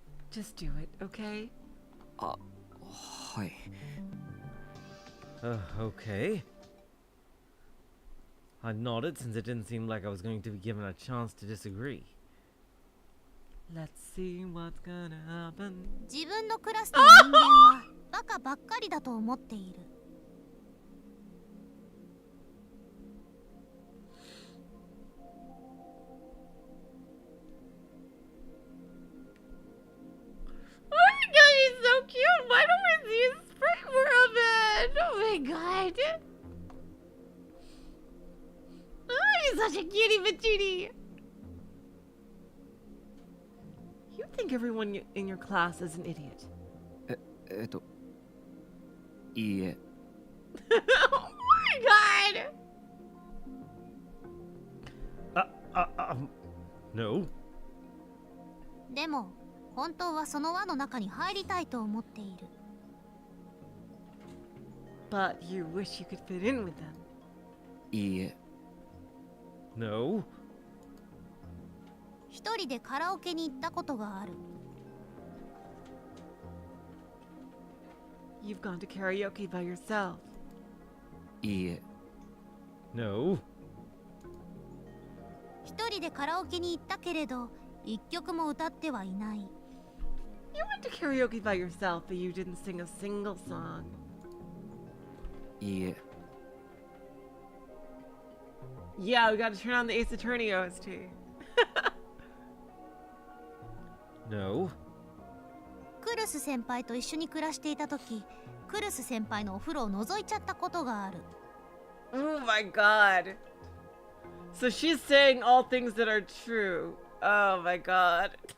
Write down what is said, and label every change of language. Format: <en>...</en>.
<en>Just do it, okay?</en> <ja>あ、はい。</ja> <en>Okay. I nodded since it didn't seem like I was going to be given a chance to disagree. Let's see what's gonna happen.</en> <ja>自分のクラスの人間はバカばっかりだと思っている。</ja> <en>Oh my god, he's so cute! Why don't we see a spring world man? Oh my god! Oh, he's such a cutie patootie! You think everyone in your class is an idiot?</en> <ja>いいえ。</ja> <en>Oh my god! No.</en> <ja>でも本当はその輪の中に入りたいと思っている。</ja> <en>But you wish you could fit in with them.</en> <ja>いいえ。</ja> <en>No.</en> <ja>一人でカラオケに行ったことがある。</ja> <en>You've gone to karaoke by yourself.</en> <ja>いいえ。</ja> <en>No.</en> <ja>一人でカラオケに行ったけれど、一曲も歌ってはいない。</ja> <en>You went to karaoke by yourself, but you didn't sing a single song.</en> <ja>いいえ。</ja> <en>Yeah, we gotta turn on the Ace Attorney OST. No.</en> <ja>クルス先輩と一緒に暮らしていた時、クルス先輩のお風呂を覗いちゃったことがある。</ja> <en>Oh my god. So she's saying all things that are true. Oh my god.</en>